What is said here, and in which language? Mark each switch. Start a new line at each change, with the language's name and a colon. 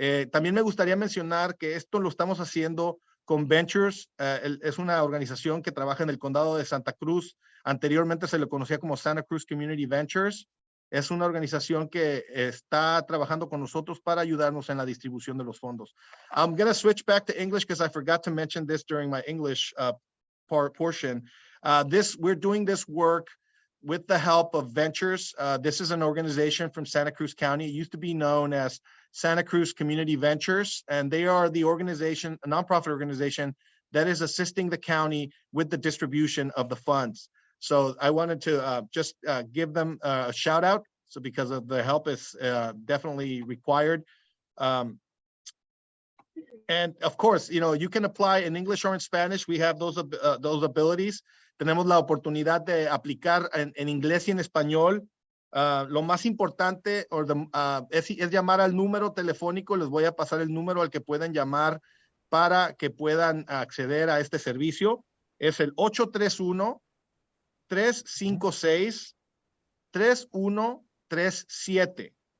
Spanish: También me gustaría mencionar que esto lo estamos haciendo con Ventures. Es una organización que trabaja en el Condado de Santa Cruz Anteriormente se le conocía como Santa Cruz Community Ventures. Es una organización que está trabajando con nosotros para ayudarnos en la distribución de los fondos.
English: I'm going to switch back to English because I forgot to mention this during my English portion. We're doing this work with the help of Ventures. This is an organization from Santa Cruz County. It used to be known as Santa Cruz Community Ventures, and they are the organization, a nonprofit organization that is assisting the county with the distribution of the funds. So I wanted to just give them a shout out. So because of the help is definitely required. And of course, you know, you can apply in English or in Spanish. We have those abilities.
Spanish: Tenemos la oportunidad de aplicar en inglés y en español. Lo más importante es llamar al número telefónico. Les voy a pasar el número al que pueden llamar para que puedan acceder a este servicio. Es el 831-356-3137.